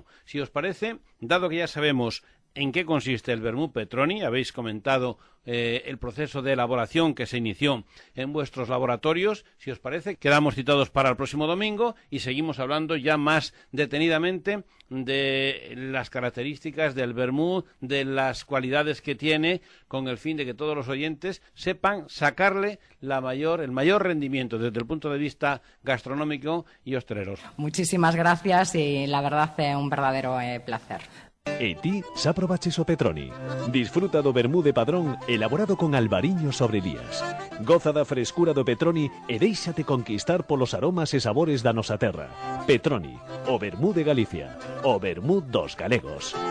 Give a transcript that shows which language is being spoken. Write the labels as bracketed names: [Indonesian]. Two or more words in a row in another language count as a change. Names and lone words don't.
[Spanish] Si os parece, dado que ya sabemos en qué consiste el vermú Petroni, habéis comentado el proceso de elaboración que se inició en vuestros laboratorios, si os parece, quedamos citados para el próximo domingo y seguimos hablando ya más detenidamente de las características del vermú, de las cualidades que tiene, con el fin de que todos los oyentes sepan sacarle el mayor rendimiento desde el punto de vista gastronómico y hostelero. Muchísimas gracias y la verdad es un verdadero placer. [Galician] E ti xa probaches o Petroni. Disfruta do vermú de Padrón elaborado con albariños sobre lías. Goza da frescura do Petroni e déixate conquistar polos aromas e sabores da nosa terra. Petroni, o vermú de Galicia, o vermú dos galegos.